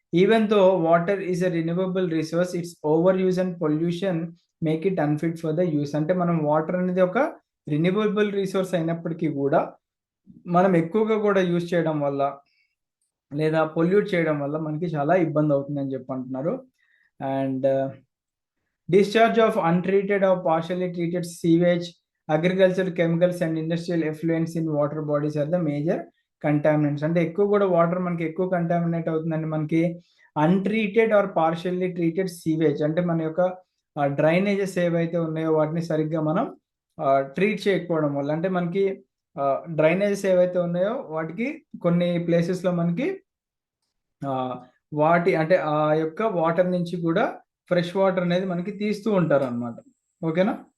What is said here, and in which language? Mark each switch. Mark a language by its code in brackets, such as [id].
[en] Even though water is a renewable resource, it's over use and pollution make it unfit for the use. [te] అంటే మనం water అనేది ఒక renewable resource అయినప్పటికీ కూడా మనం ఎక్కువగా కూడా యూజ్ చేయడం వల్ల లేదా పొల్యూట్ చేయడం వల్ల మనకి చాలా ఇబ్బంది అవుతుందని చెప్పి అంటున్నారు. [en] And discharge of untreated or partially treated sewage, agricultural chemicals and industrial effluents in water bodies are the major contaminants. [te] అంటే ఎక్కువ కూడా వాటర్ మనకి ఎక్కువ కంటామినేట్ అవుతుందండి మనకి [en] Untreated or partially treated sewage. [te] అంటే మన యొక్క డ్రైనేజెస్ ఏవైతే ఉన్నాయో వాటిని సరిగ్గా మనం ట్రీట్ చేయకపోవడం వల్ల, అంటే మనకి డ్రైనేజెస్ ఏవైతే ఉన్నాయో వాటికి కొన్ని ప్లేసెస్లో మనకి వాటి అంటే ఆ యొక్క వాటర్ నుంచి కూడా ఫ్రెష్ వాటర్ అనేది మనకి తీస్తూ ఉంటారు అనమాట. ఓకేనా.